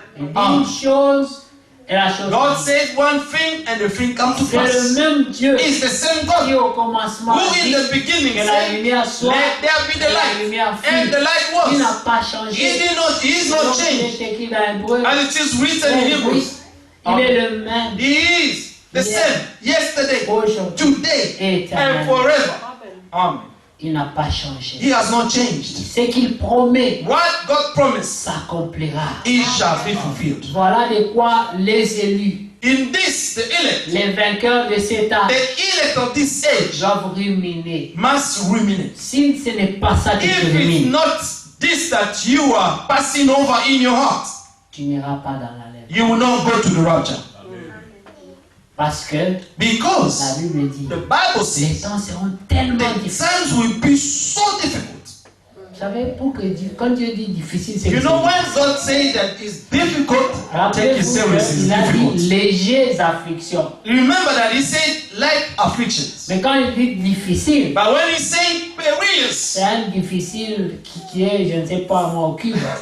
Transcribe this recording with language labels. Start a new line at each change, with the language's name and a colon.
French: Il dit une chose et la chose
English: God
French: suivante.
English: says one thing and the thing comes to
French: C'est le
English: pass.
French: même Dieu
English: It's the same
French: qui
English: God
French: au commencement
English: who
French: a
English: in
French: dit
English: the beginning
French: que la
English: said,
French: lumière soit
English: let there be
French: et
English: the
French: la
English: light.
French: lumière
English: And
French: fut.
English: the light
French: Il n'a
English: was.
French: pas
English: He
French: changé.
English: is
French: Donc,
English: not
French: il
English: changed.
French: est écrit dans Hébreu.
English: And it is written in Hebrews.
French: Il est le même
English: He is the same yesterday,
French: aujourd'hui
English: today,
French: et
English: and
French: éternellement.
English: forever. Amen.
French: Il n'a pas changé.
English: He has not changed.
French: Ce qu'il promet
English: What God promised,
French: s'accomplira.
English: it shall be fulfilled.
French: Voilà de quoi les élus,
English: In this, the elect,
French: les vainqueurs de cet âge,
English: the elect of this age
French: doivent ruminer.
English: must ruminate.
French: Si ce n'est pas ça que tu
English: If it's
French: rumines,
English: not this that you are passing over in your heart,
French: tu n'iras pas dans la lèvre.
English: you will not go to the rapture.
French: Parce que la
English: Because
French: Bible dit,
English: the Bible
French: les
English: says
French: temps seront tellement
English: the
French: difficiles.
English: times will be so difficult.
French: Vous savez, quand Dieu dit difficile, c'est que
English: You
French: c'est
English: know, when
French: difficile.
English: God says that it's difficult, take it
French: Rappelez-vous
English: serious, it's
French: qu'il a dit
English: difficult.
French: légers afflictions.
English: Remember that He said light afflictions.
French: Mais quand il dit difficile,
English: But when He said perilous,
French: c'est un difficile qui est, je ne sais pas moi, au cube.